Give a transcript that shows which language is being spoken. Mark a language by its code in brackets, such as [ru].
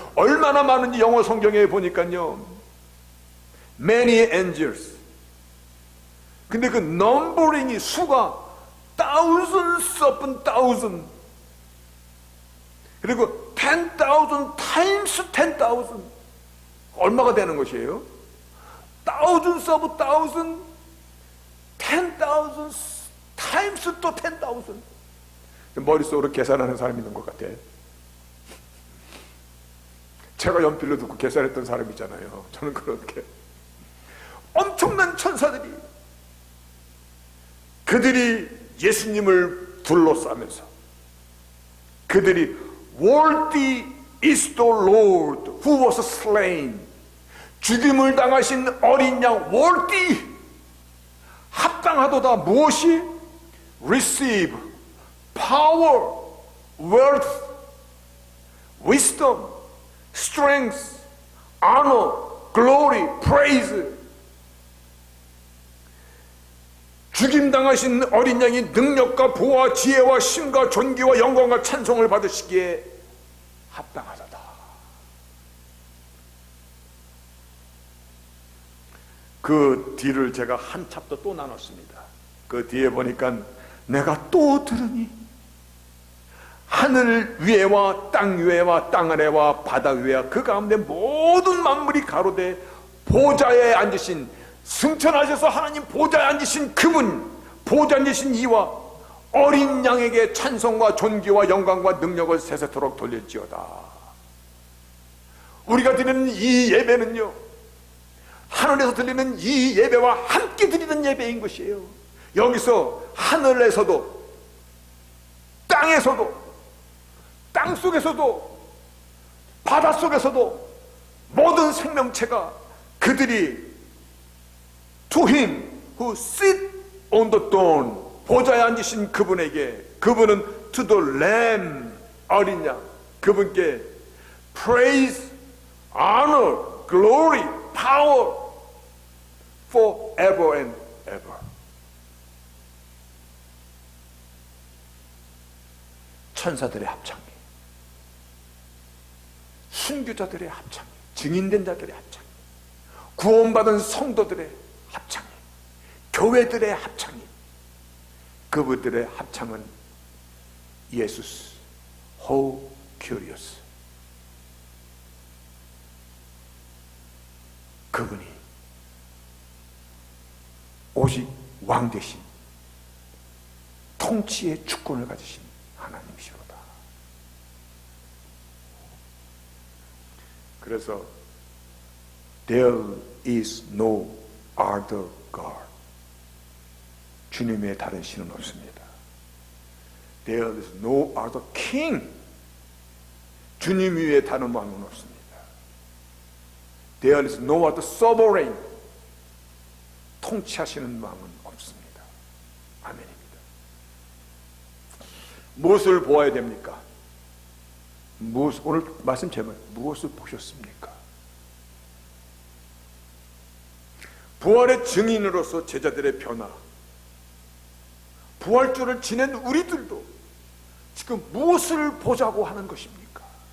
[ko] 얼마나 많은지 영어 성경에 보니까요, [en] many angels. [ko] 근데 그 넘버링이, 수가 [en] thousands upon thousand, [ko] 그리고 [en] 10,000 times 10,000, [ko] 얼마가 되는 것이에요? [en] thousands of thousand, 10,000 times [ko] 또 [en] 10,000. [ko] 머릿속으로 계산하는 사람이 있는 것 같아. 제가 연필로 듣고 계산했던 사람 있잖아요. 저는 그렇게 엄청난 천사들이, 그들이 예수님을 둘러싸면서 그들이 [en] Worthy is the Lord who was slain. [ko] 죽임을 당하신 어린 양, [en] worthy, [ko] 합당하도다. 무엇이? [en] receive power, wealth, wisdom, strength, honor, glory, praise. [ko] 죽임당하신 어린 양이 능력과 보호와 지혜와 힘과 존귀와 영광과 찬송을 받으시기에 합당하다. 그 뒤를 제가 한 챕터 또 나눴습니다. 그 뒤에 보니까 내가 또 들으니 하늘 위에와 땅 위에와 땅 아래와 바다 위에와 그 가운데 모든 만물이 가로되 보좌에 앉으신, 승천하셔서 하나님 보좌에 앉으신 그분, 보좌에 앉으신 이와 어린 양에게 찬송과 존귀와 영광과 능력을 세세토록 돌릴지어다. 우리가 드리는 이 예배는요, 하늘에서 들리는 이 예배와 함께 드리는 예배인 것이에요. 여기서 하늘에서도 땅에서도 땅 속에서도 바다 속에서도 모든 생명체가 그들이 [en] to him who sit on the throne, [ko] 보좌에 앉으신 그분에게, 그분은 [en] to the lamb, [ko] 어린 양, 그분께 [en] praise, honor, glory, power forever and ever. [ko] 천사들의 합창이, 순교자들의 합창이, 증인된 자들의 합창이, 구원받은 성도들의 합창이, 교회들의 합창이, 그분들의 합창은 예수스 호 큐리어스, 그분이 오직 왕 대신 통치의 주권을 가지신 하나님이시로다. 그래서 [en] There is no other God. [ko] 주님의 다른 신은 없습니다. [en] There is no other king. [ko] 주님 위에 다른 왕은 없습니다. [en] There is no other sovereign. [ko] 통치하시는 왕은 없습니다. 아멘입니다. 무엇을 보아야 됩니까? 오늘 말씀 제목 무엇을 보셨습니까? 부활의 증인으로서 제자들의 변화, 부활주를 지낸 우리들도 지금 무엇을 보자고 하는 것입니까?